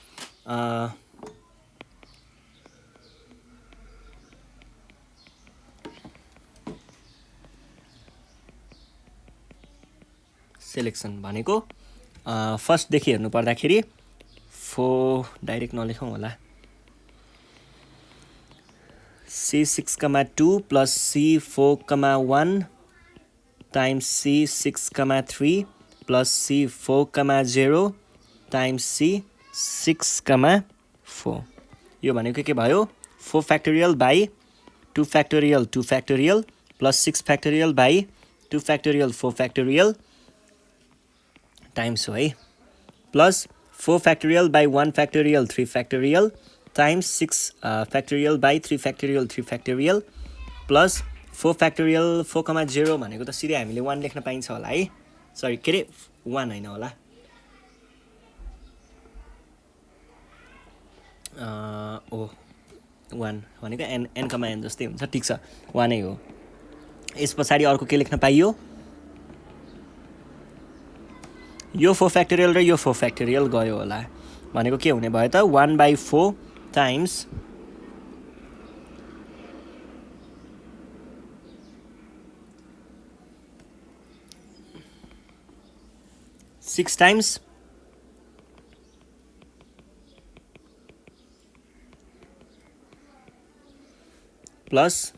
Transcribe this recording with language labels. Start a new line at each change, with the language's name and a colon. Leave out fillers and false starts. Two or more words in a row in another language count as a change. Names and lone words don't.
Nepali: सेलेक्सन भनेको फर्स्टदेखि हेर्नु पर्दाखेरि 4 डाइरेक्ट नलेखौँ होला
English: C6,2 plus C4,1 times C6,3 plus C4,0 times
Nepali: C6,4 यो भनेको के भयो
English: 4 factorial by 2 factorial 2 factorial plus 6 factorial by 2 factorial 4 factorial times
Nepali: हो है
English: plus 4 factorial by 1 factorial 3 factorial times 6 factorial by 3 factorial 3 factorial plus 4 factorial 4,0
Nepali: भनेको त सिधै हामीले 1 लेख्न पाइन्छ होला है सरी के रे 1 हैन होला ओ 1 भनेको n जस्तै हुन्छ ठीक छ 1 नै हो यस पछाडि अर्को के लेख्न पाइयो यो 4 factorial र यो 4 factorial गयो होला भनेको के हुने भयो त
English: 1/4 times 6 times plus